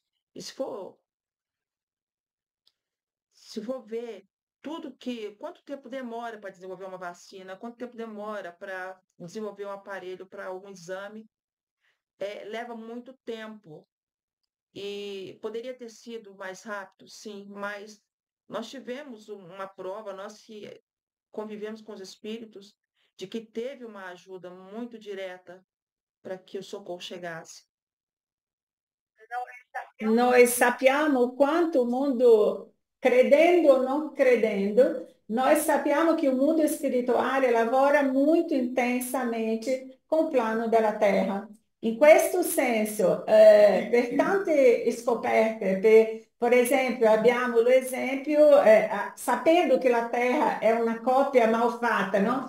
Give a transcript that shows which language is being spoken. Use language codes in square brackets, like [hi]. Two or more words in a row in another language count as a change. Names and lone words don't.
[pt] E se for ver quanto tempo demora para desenvolver uma vacina, quanto tempo demora para desenvolver um aparelho para algum exame, leva muito tempo. E poderia ter sido mais rápido, sim, mas nós tivemos uma prova, nós que convivemos com os espíritos, de que teve uma ajuda muito direta para que o socorro chegasse. [it] Noi sappiamo quanto il mondo, credendo o non credendo, noi sappiamo che il mondo spirituale lavora molto intensamente con il piano della Terra. In questo senso, per tante scoperte, per esempio, abbiamo l'esempio, sapendo che la Terra è una coppia malfatta, no?